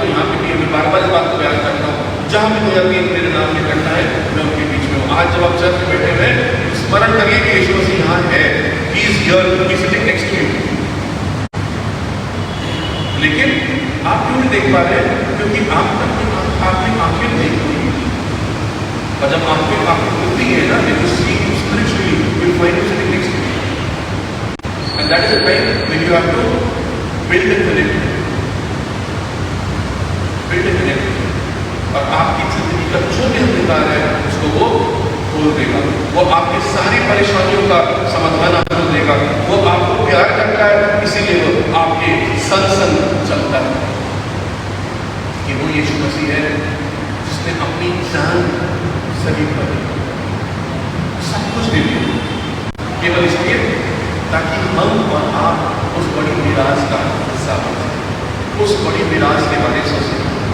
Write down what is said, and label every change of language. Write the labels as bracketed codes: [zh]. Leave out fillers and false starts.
[hi] तो यहाँ पे भी मैं बार बार इस बात को बयान करता हूँ, जहाँ भी कोई आदमी मेरे नाम में करता है मैं उनके बीच में हूँ। आज जब आप चर्च में बैठे हुए स्मरण करिए कि यीशु मसीह यहाँ है, [en] He is here, he is sitting next to you. [hi] लेकिन आप क्यों नहीं देख पा रहे हैं? क्योंकि आपकी आंखें नहीं खुली, और जब आंखें खुलती है ना, [en] when you see him spiritually, you find him sitting next to you, and that is the time when you have to build a connection, [hi] और आपकी जिंदगी का जो भी अंधकार है उसको वो खोल देगा। वो आपकी सारी परेशानियों का समाधान आपको देगा। वो आपको प्यार करता है, इसीलिए वो आपके संग संग चलता है। कि वो यीशु मसीह है जिसने अपनी जान सही कर दी, सब कुछ दे दिया, केवल इसलिए ताकि हम और आप उस बड़ी विराज का हिस्सा बन सकें, उस बड़ी विराज के बारे में सोचें।